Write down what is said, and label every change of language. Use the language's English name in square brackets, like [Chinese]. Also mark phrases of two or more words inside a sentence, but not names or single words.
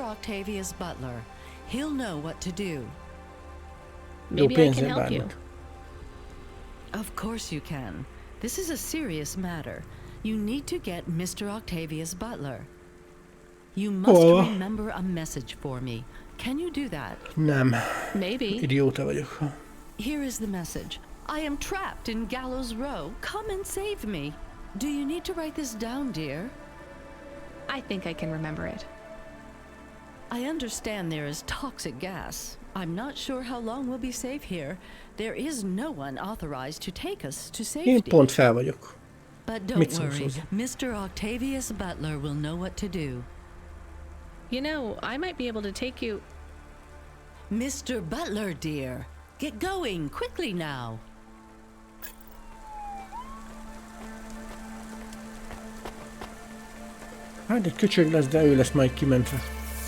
[English] Octavius Butler. He'll know what to do. Maybe I can help you. Of course you can. This is a serious matter. You need to get Mr. Octavius Butler. You must remember a message for me. Can you do that? [Hungarian] Nem. [English] Maybe. [Hungarian] Idióta vagyok. [English] Here is the message. I am trapped in Gallows Row. Come and save me. Do you need to write this down, dear? I think I can remember it. I understand there is toxic gas. I'm not sure how long we'll be safe here. There is no one authorized to take us to safety. [Hungarian] Én pont fel vagyok. [English] But don't worry, Mr. Octavius Butler will know what to do. You know, I might be able to take you... Mr. Butler, dear. Get going, quickly now. [Hungarian] Hát egy köcsög lesz, de ő lesz majd kimentve.